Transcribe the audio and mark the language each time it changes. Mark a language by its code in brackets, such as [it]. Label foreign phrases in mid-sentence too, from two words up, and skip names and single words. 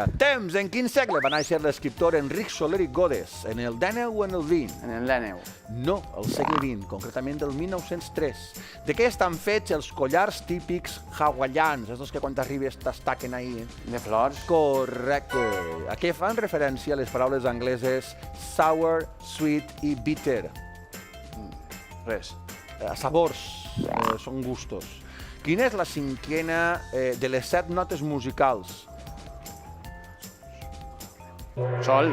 [ca] Temps, en quin segle va néixer l'escriptor Enric Soler i Godes? En el 19 o en el 20? En el Lèneu. No, al segle XX, concretament del 1903. De què estan fets els collars típics hawaians, els que quan t'arribes t'estaquen ahí? De flors. Correcte. A què fan referència les paraules angleses [en] sour, sweet [ca] i bitter? Res. A sabors, són gustos. Quina és la cinquena de les 7 notes musicals? Sol.